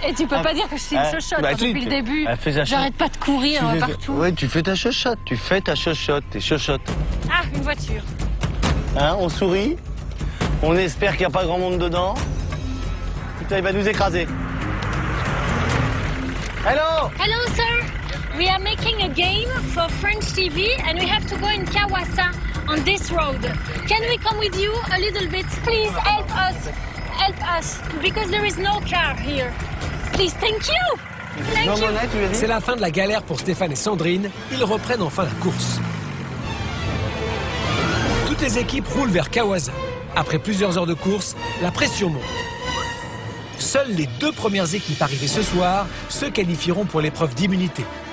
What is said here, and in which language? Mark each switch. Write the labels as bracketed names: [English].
[French] Et tu peux pas dire que je suis une chochotte depuis le début. J'arrête pas de courir partout. Oui, tu fais ta chochotte. T'es chochotte. Ah, une voiture. Hein, on sourit. On espère qu'il n'y a pas grand monde dedans. Putain, il va nous écraser. [English] Hello! Hello, sir. We are making a game for French TV and we have to go in Kawasa on this road. Can we come with you a little bit? Please help us, because there is no car here. Please, thank you. Thank you. [French] C'est la fin de la galère pour Stéphane et Sandrine. Ils reprennent enfin la course. Toutes les équipes roulent vers Kawasa. Après plusieurs heures de course, la pression monte. Seules les 2 premières équipes arrivées ce soir se qualifieront pour l'épreuve d'immunité.